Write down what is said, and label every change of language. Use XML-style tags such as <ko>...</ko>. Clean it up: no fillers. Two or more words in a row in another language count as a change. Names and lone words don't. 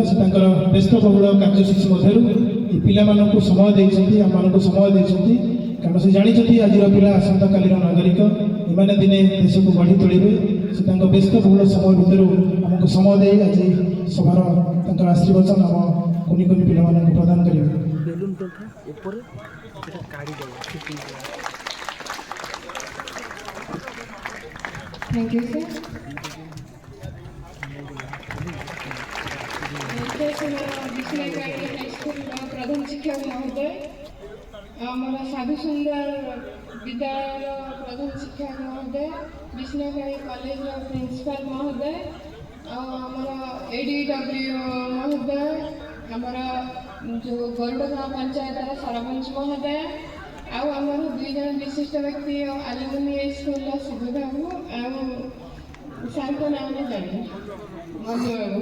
<or>ସେ ତାଙ୍କର ବ୍ୟସ୍ତବହୁଳ କାର୍ଯ୍ୟସୂଚୀ ମଧ୍ୟରୁ ଏ ପିଲାମାନଙ୍କୁ ସମୟ ଦେଇଛନ୍ତି, ଆମମାନଙ୍କୁ ସମୟ ଦେଇଛନ୍ତି। କାରଣ ସେ ଜାଣିଛନ୍ତି ଆଜିର ପିଲା ଆସନ୍ତାକାଲିର ନାଗରିକ, ଏମାନେ ଦିନେ ଦେଶକୁ ଗଢ଼ି ତୋଳିବେ। ସେ ତାଙ୍କ ବ୍ୟସ୍ତବହୁଳ ସମୟ ଭିତରୁ ଆମକୁ ସମୟ ଦେଇ ଆଜି ସଭାର ତାଙ୍କର ଆଶୀର୍ବାଚନ ଆମ କୁନି କୁନି ପିଲାମାନଙ୍କୁ ପ୍ରଦାନ କରିବେ। ବେଲୁନ ଟଙ୍କା ଉପରେ</or> <bn>এটা কাড়ি দেব ঠিক</bn> <en>Thank you, sir.</en> <or>ବିଷ୍ଣାଗାଡ଼ି ହାଇସ୍କୁଲର ପ୍ରଧାନ ଶିକ୍ଷକ ମହୋଦୟ, ଆମର ସାଧୁ ସୁନ୍ଦର ବିଦ୍ୟାଳୟର ପ୍ରଧାନ ଶିକ୍ଷକ ମହୋଦୟ, ବିଷ୍ଣାଗାଡ଼ି କଲେଜର ପ୍ରିନ୍ସିପାଲ ମହୋଦୟ, ଆଉ ଆମର ADW ମହୋଦୟ, ଆମର ଯେଉଁ ଗରୁଡ଼ଗାଁ ପଞ୍ଚାୟତର ସରପଞ୍ଚ ମହୋଦୟ, ଆଉ ଆମର 2 ଜଣ ବିଶିଷ୍ଟ ବ୍ୟକ୍ତି ଆଲୁମିନି ଏଇ ସ୍କୁଲର ଶିବୁ ବାବୁ, ଆଉ ସାର୍ଙ୍କ ନାଁ ମୁଁ ଜାଣିନି, ମଞ୍ଜୁ ବାବୁ।</or>